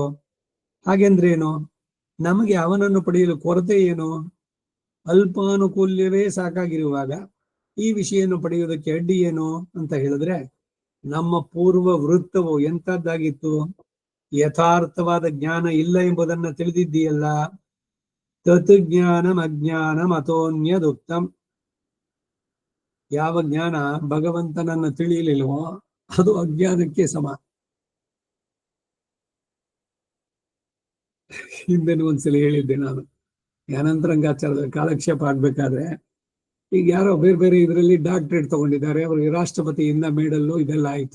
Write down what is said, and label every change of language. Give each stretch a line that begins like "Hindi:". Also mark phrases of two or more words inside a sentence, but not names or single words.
Kannada: ಹಾಗೆಂದ್ರೇನು? ನಮಗೆ ಅವನನ್ನು ಪಡೆಯಲು ಕೊರತೆ ಏನು? ಅಲ್ಪಾನುಕೂಲ್ಯವೇ ಸಾಕಾಗಿರುವಾಗ ಈ ವಿಷಯನ್ನು ಪಡೆಯುವುದಕ್ಕೆ ಅಡ್ಡಿ ಏನು ಅಂತ ಹೇಳಿದ್ರೆ, ನಮ್ಮ ಪೂರ್ವ ವೃತ್ತವು ಎಂತದ್ದಾಗಿತ್ತು? ಯಥಾರ್ಥವಾದ ಜ್ಞಾನ ಇಲ್ಲ ಎಂಬುದನ್ನ ತಿಳಿದಿದ್ದೀಯಲ್ಲ.
Sanskrit: ತತ್ ಜ್ಞಾನಂ ಅಜ್ಞಾನಂ ಅಥೋನ್ಯದುಕ್ತಂ.
Kannada: ಯಾವ ಜ್ಞಾನ ಭಗವಂತನನ್ನು ತಿಳಿಯಲಿಲ್ವೋ ಅದು ಅಜ್ಞಾನಕ್ಕೆ ಸಮ. ಹಿಂದೆನೂ ಒಂದ್ಸಲ ಹೇಳಿದ್ದೆ ನಾನು, ಜ್ಞಾನಾಂತರಂಗಾಚಾರದ ಕಾಲಕ್ಷೇಪ ಆಗ್ಬೇಕಾದ್ರೆ, ಈಗ ಯಾರೋ ಬೇರೆ ಬೇರೆ ಇದರಲ್ಲಿ ಡಾಕ್ಟರೇಟ್ ತಗೊಂಡಿದ್ದಾರೆ, ಅವ್ರಿಗೆ ರಾಷ್ಟ್ರಪತಿಯಿಂದ ಮೆಡಲ್ಲು ಇದೆಲ್ಲ ಆಯ್ತು.